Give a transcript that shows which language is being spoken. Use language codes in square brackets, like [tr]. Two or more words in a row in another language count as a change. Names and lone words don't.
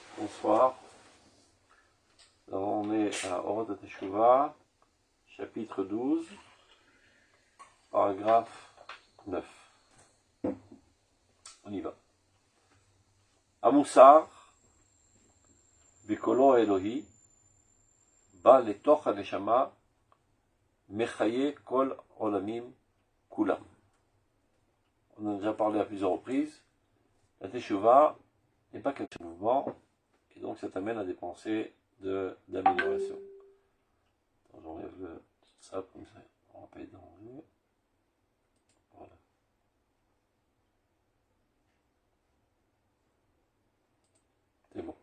[fr] Bonsoir. Alors on est à Orot Teshuvah, chapitre 12, paragraphe 9. On y va. [he] המוסר, בקולו האלוהי, בא לתוך הנשמה, מחיה כל עולמים כולם. [fr] On en a déjà parlé à plusieurs reprises. La Teshuvah n'est pas qu'un mouvement, et donc ça t'amène à des pensées d'amélioration. J'enlève ça comme ça, on va pas être d'enlever. Voilà. C'est bon.